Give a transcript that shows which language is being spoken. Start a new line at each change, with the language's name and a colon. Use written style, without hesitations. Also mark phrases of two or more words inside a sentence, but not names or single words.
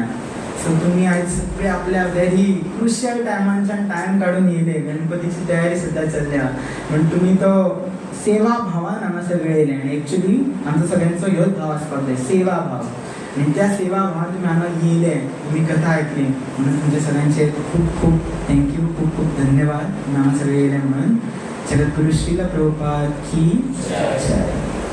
Konkani: सो तुम्ही आज सगळे आपल्या
English: very crucial
Konkani: टायमांच्यान टायम काढून येयले. गणपतीची तयारी सुद्धा चल्ल्या पण तुम्ही तो सेवा भावान हांगा सगळे येयले. आणि एक्चुअली आमचो सगळ्यांचो ह्योच भाव आसपाक जाय, सेवा भाव. आणि त्या सेवा भावान तुम्ही हांगा येयले, तुम्ही कथा ऐकली म्हणून तुमचे सगळ्यांचे खूप खूप थँक्यू, खूप खूप धन्यवाद हांगा सगळे येयले म्हणून.
Hindi: जगद्गुरु श्रील प्रभुपाद की जय.